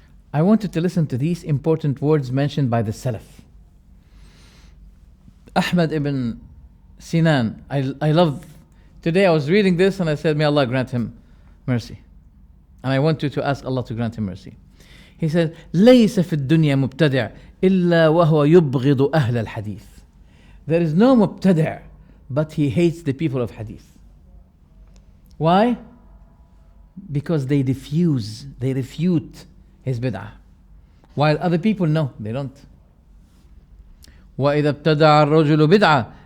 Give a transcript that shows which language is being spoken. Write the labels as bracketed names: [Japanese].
[English] I wanted to listen to these important words mentioned by the Salaf. Ahmad ibn Sinan, I love, today I was reading this and I said, may Allah grant him mercy. And I want you to ask Allah to grant him mercy. [Arabic] He said, ليس في الدنيا مبتدع إلا وهو يبغض أهل الحديث. [English] There is no mubtadi', but he hates the people of hadith. Why? Because they refute his bid'ah. While other people, no, they don't. [Arabic] وَإِذَا ابْتَدَعَ الرَّجُلُ بِدْعَةً.